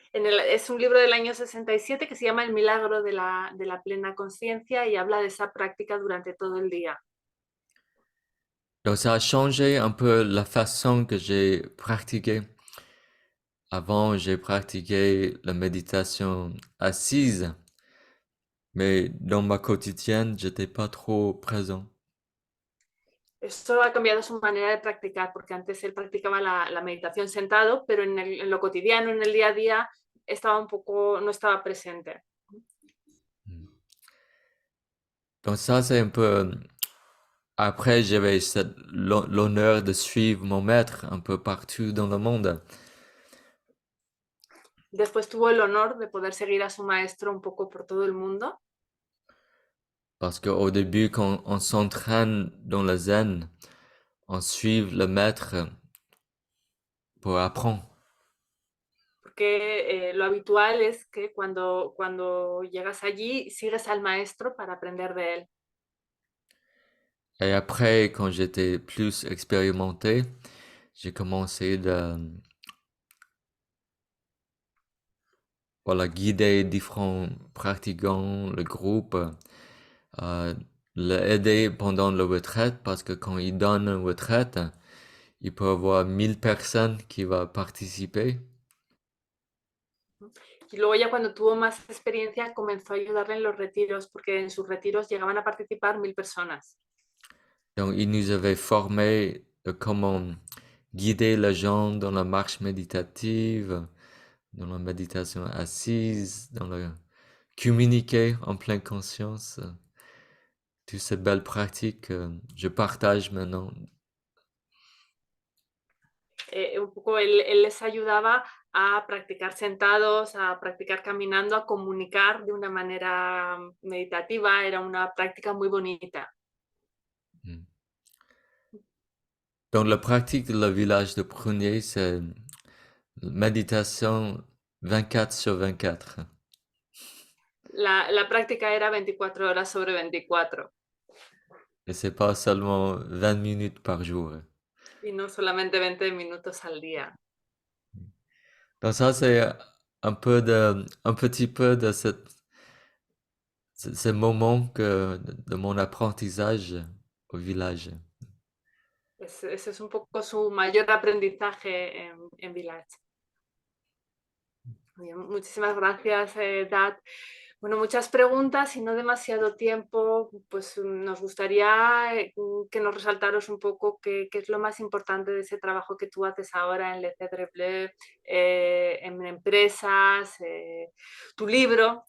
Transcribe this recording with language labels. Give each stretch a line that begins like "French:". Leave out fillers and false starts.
Spanish: Es un libro del año 67 que se llama El milagro de la plena conciencia y habla de esa práctica durante todo el día.
French: Donc ça a changé un peu la façon que j'ai pratiqué. Avant, j'ai pratiqué la méditation assise, mais dans ma quotidienne, j'étais pas trop présent.
Spanish: Esto ha cambiado su manera de practicar, porque antes él practicaba la meditación sentado, pero en lo cotidiano, en el día a día, no estaba presente.
French: Donc ça, c'est un peu... Après, j'avais l'honneur de suivre mon maître un peu partout dans le monde.
Spanish: Después tuvo el honor de poder seguir a su maestro un poco por todo el mundo.
French: Parce qu'au début, quand on s'entraîne dans le zen, on suit le maître pour apprendre.
Spanish: Porque lo habitual es que cuando llegas allí, sigues al maestro para aprender de él.
French: Et après, quand j'étais plus expérimenté, j'ai commencé de guider différents pratiquants, le groupe, l'aider pendant la retraite, parce que quand il donne une retraite, il peut avoir 1000 personnes qui vont participer.
Spanish: Y luego ya cuando tuvo más experiencia comenzó a ayudarle en los retiros, porque en sus retiros llegaban a participar 1000 personas.
French: Donc, il nous avait formé de comment guider les gens dans la marche méditative, dans la méditation assise, dans le communiquer en pleine conscience. Toutes ces belles pratiques que je partage maintenant.
Spanish: Un poco él les ayudaba a practicar sentados, a practicar caminando, a comunicar de una manera meditativa. Era una práctica muy bonita.
French: Donc, la pratique de le village de Prunier, c'est méditation 24/24.
Spanish: La práctica era 24 horas sobre 24.
French: Et c'est pas seulement 20 minutes par jour.
Spanish: Y no solamente 20 minutos al día.
French: Donc ça, c'est un petit peu de ce moment de mon apprentissage au village.
Spanish: Ese es un poco su mayor aprendizaje en Village. Bien, muchísimas gracias, Dad. Bueno, muchas preguntas y no demasiado tiempo, pues nos gustaría que nos resaltaros un poco qué es lo más importante de ese trabajo que tú haces ahora en Le Cèdre Bleu, en empresas, tu libro.